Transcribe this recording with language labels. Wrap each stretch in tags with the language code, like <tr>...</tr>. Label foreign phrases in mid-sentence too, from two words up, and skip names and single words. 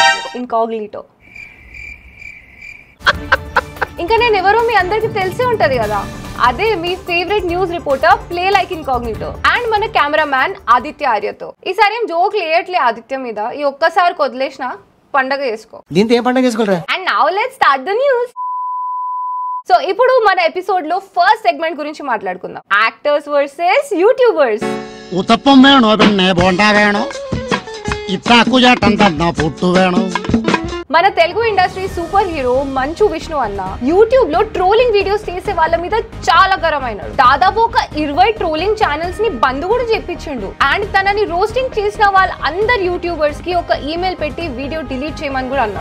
<te>ఇంకా నేను ఎవరో మీ అందరికి తెలిసే ఉంటది కదా, అదే మీ</te> <en>favourite news reporter play like incognito and</en> <te>మన కెమెరామ్యాన్ ఆదిత్య ఆర్యతో. ఈసారి ఏం జోక్ లేయట్లే ఆదిత్య మీద, ఈ ఒక్కసారి వదిలేసిన పండగ చేసుకో. దీంతో ఏం పండగ చేసుకోరా?</te> <en>and now let's start the news.</en> <te>సో ఇప్పుడు మన ఎపిసోడ్ లో</te> <en>first segment</en> <te>గురించి మాట్లాడుకుందాం,</te> <en>actors versus youtubers.</en> <ml>ഉത്തപ്പം വേണോ പിന്നെ ബോണ്ട വേണോ ഇത്താക്കു ചേട്ടൻ തന്ന പുട്ടു വേണോ.</ml> <te>మన తెలుగు ఇండస్ట్రీ</te> <en>super hero</en> <te>మంచు విష్ణు అన్న యూట్యూబ్ లో</te> <en>trolling videos</en> <te>చేసే వాళ్ళ మీద చాలా గరమైనాడు. దాదాపు ఒక 20</te> <en>trolling channels</en> <te>ని బంద్ కూడా చేపించిండు. అండ్ తనని రోస్టింగ్ చేసిన వాళ్ళ అందరు యూట్యూబర్స్ కి ఒక ఈమెయిల్ పెట్టి</te> <en>video delete</en> <te>చేయమని కూడా అన్నాడు.</te>